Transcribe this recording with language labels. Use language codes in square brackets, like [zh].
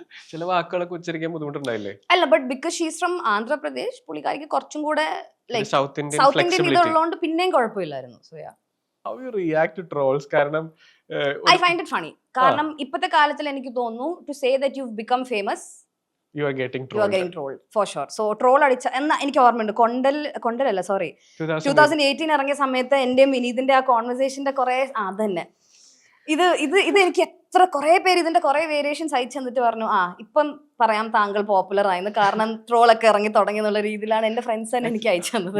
[ml] ചില വാക്കുകളൊക്കെ ഉച്ചരിക്കാൻ ബുദ്ധിമുട്ടുണ്ടായില്ലേ? അല്ല, [en] but because she's from [ml] Andhra Pradesh, പുള്ളിക്കാരിക്ക് കുറച്ചും കൂടെ ലൈക്ക് സൗത്ത് ഇന്ത്യൻ ഇതുള്ളതുകൊണ്ട് പിന്നെയും കുഴപ്പമില്ലായിരുന്നു. So yeah. [en] How you react to trolls? കാരണം I find it funny. [ml] കാരണം ഇപ്പോഴത്തെ കാലത്തിൽ എനിക്ക് തോന്നുന്നു [en] to say that you've become famous, you are getting trolled for sure. [ml] So troll അടിച്ച എന്നാ എനിക്ക് ഓർമ്മയുണ്ട്, കൊണ്ടലല്ല സോറി 2018 ഇറങ്ങിയ സമയത്ത് എന്റെയും വിനീതിന്റെ ആ കോൺവെർസേഷന്റെ കുറെ അതന്നെ ഇത് എനിക്ക് എത്ര കുറെ പേര് ഇതിന്റെ കുറെ വേരിയേഷൻസ് അയച്ചു തന്നിട്ട് പറഞ്ഞു, ഇപ്പം പറയാം താങ്കൾ പോപ്പുലർ ആയെന്ന്, കാരണം ട്രോളൊക്കെ ഇറങ്ങി തുടങ്ങി എന്നുള്ള രീതിയിലാണ് എന്റെ ഫ്രണ്ട്സ് തന്നെ എനിക്ക് അയച്ചു